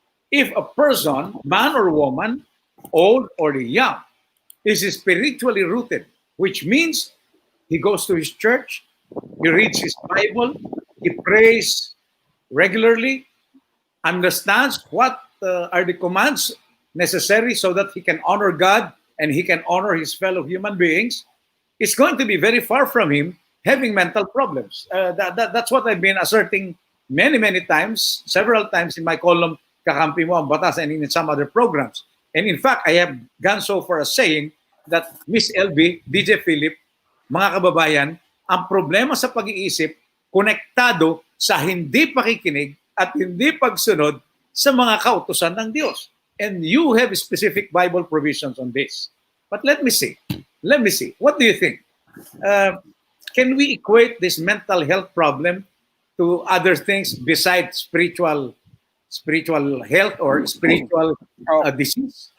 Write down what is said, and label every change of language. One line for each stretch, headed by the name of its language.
English: If a person, man or woman, old or young, is spiritually rooted, which means he goes to his church, he reads his Bible, he prays regularly, understands what are the commands necessary so that he can honor God and he can honor his fellow human beings, it's going to be very far from him having mental problems. That's what I've been asserting many, many times, several times in my column, Kakampi mo ang Batas, and in some other programs. And in fact, I have gone so far as saying that Miss LB, DJ Philip,
Filipino: mga kababayan, ang problema sa pag-iisip, konektado sa hindi pakikinig at hindi pagsunod sa mga kautusan ng Diyos.
English: And you have specific Bible provisions on this. But let me see. What do you think? Can we equate this mental health problem to other things besides spiritual health or spiritual disease?